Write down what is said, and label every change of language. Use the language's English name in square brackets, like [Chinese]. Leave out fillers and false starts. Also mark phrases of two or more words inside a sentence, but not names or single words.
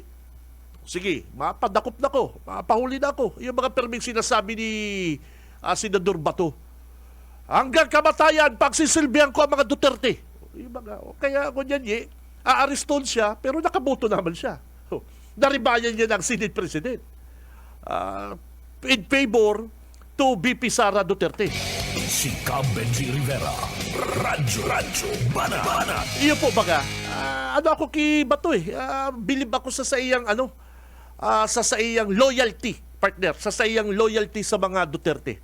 [Filipino] Sige, mapadakop na ko, mapahuli na ako. Yung mga perming sinasabi ni Senador Bato. Hanggang kamatayan, pagsisilbihan ko ang mga Duterte. Kaya kunyan aareston siya, pero nakaboto naman siya. Naribayan niya ng Senate President. [English] In favor to VP Sara Duterte. [Filipino] Si Cab Benji Rivera. Radyo Banat. [Bikol] Iyo po baga, ano ako kay Bato bilib ako sa iyang sa iyang loyalty, partner, sa iyang loyalty sa mga Duterte.